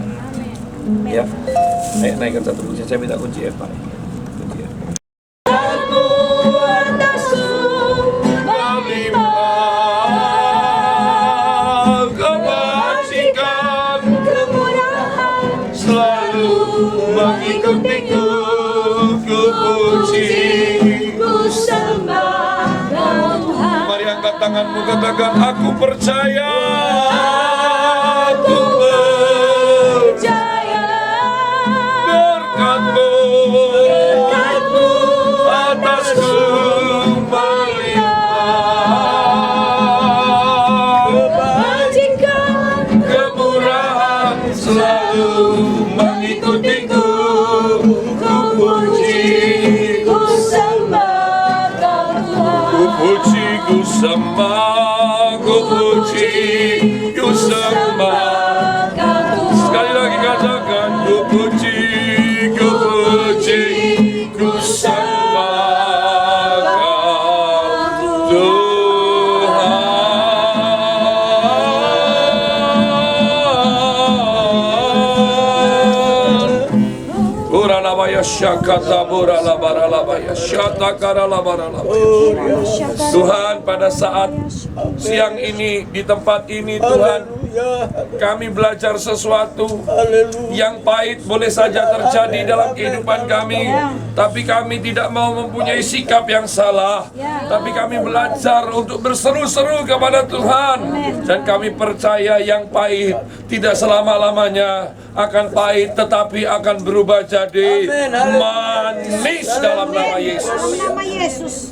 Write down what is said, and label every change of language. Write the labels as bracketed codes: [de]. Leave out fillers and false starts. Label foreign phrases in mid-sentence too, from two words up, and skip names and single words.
[id] Ya, naikkan satu kunci. Saya minta kunci F, Pak. Kunci F. Mengikutiku, ku puji, ku sembah Tuhan. Mari angkat tanganmu, katakan aku percaya. Aku percaya berkat-Mu atasku melimpah. kebajikan, Kemurahan selalu mengikutiku. ku puji, ku sembah Tuhan. Ku puji, ku sembah, ku puji, ku sembah. Sekali lagi katakan, ku puji, ku puji, ku sembah Tuhan. Uralabaya syakata buralabaralabaya syatakaralabaralabaya. Tuhan, pada saat siang ini di tempat ini, Tuhan, kami belajar sesuatu yang pahit boleh saja terjadi dalam kehidupan kami, tapi kami tidak mau mempunyai sikap yang salah, tapi kami belajar untuk berseru-seru kepada Tuhan, dan kami percaya yang pahit tidak selama-lamanya akan pahit, tetapi akan berubah jadi manis dalam nama Yesus.